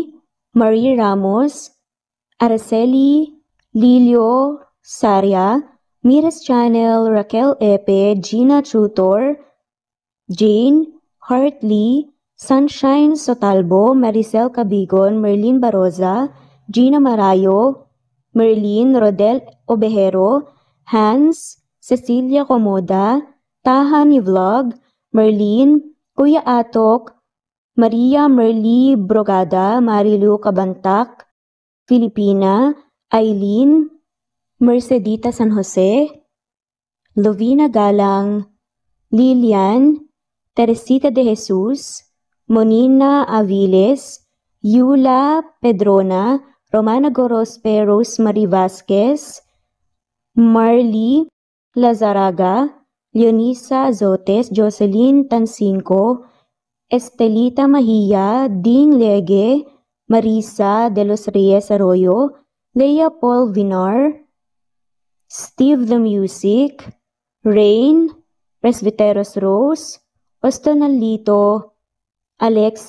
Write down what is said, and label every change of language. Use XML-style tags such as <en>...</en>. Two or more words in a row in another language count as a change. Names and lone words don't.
<tl>Marie Ramos, Araceli Lilio Saria, Miras Channel, Raquel Epe, Gina Tutor, Jane, Hartley, Sunshine Sotalbo, Maricel Cabigon, Merlin Baroza, Gina Marayo, Merlin Rodel Obejero, Hans, Cecilia Comoda, Tahan Vlog, Merlin, Kuya Atok, Maria Merly Brogada, Marilu Cabantac, Filipina, Eileen, Mercedita San Jose, Lovina Galang, Lilian, Teresita de Jesus, Monina Aviles, Yula Pedrona, Romana Gorospe, Rosemary Vasquez, Marley Lazaraga, Leonisa Azotes, Jocelyn Tancinco, Estelita Mahia, Ding Lege, Marisa de los Reyes Arroyo, Leia Paul Vinar, Steve the Music, Rain, Presbyteros Rose, Ostonalito, Alex</tl>